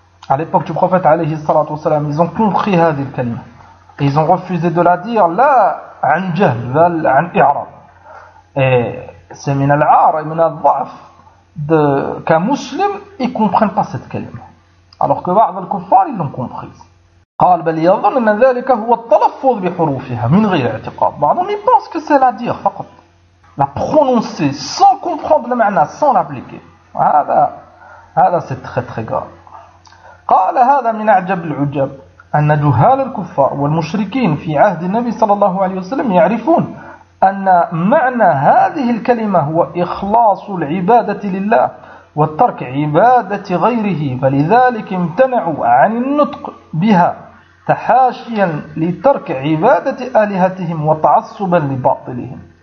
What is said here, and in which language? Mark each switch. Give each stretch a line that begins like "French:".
French: على époque du prophète عليه الصلاة والسلام ils ont compris
Arabic: هذه الكلمة
French: ils ont refusé de la dire
Arabic: لا عن جهل بل عن إعراب
French: C'est
Arabic: min al-ar
French: et
Arabic: min al-dha'f
French: qu'un musulman ne comprenne pas cette kalima. Alors que
Arabic: ba'd al-kuffar,
French: ils l'ont comprise.
Arabic: قال بل يظن ان ذلك هو التلفظ بحروفها من غير اعتقاد.
French: بعض on y pense que c'est la dire, فقط. La prononcer sans comprendre le معنى, sans l'appliquer. هذا c'est très très grave.
Arabic: قال هذا من اعجب العجب ان جهال الكفار والمشركين في عهد النبي صلى الله عليه وسلم يعرفون أن معنى هذه الكلمة هو إخلاص العبادة لله والترك عبادة غيره فلذلك امتنعوا عن النطق بها تحاشيا لترك عبادة آلهتهم وتعصبا لباطلهم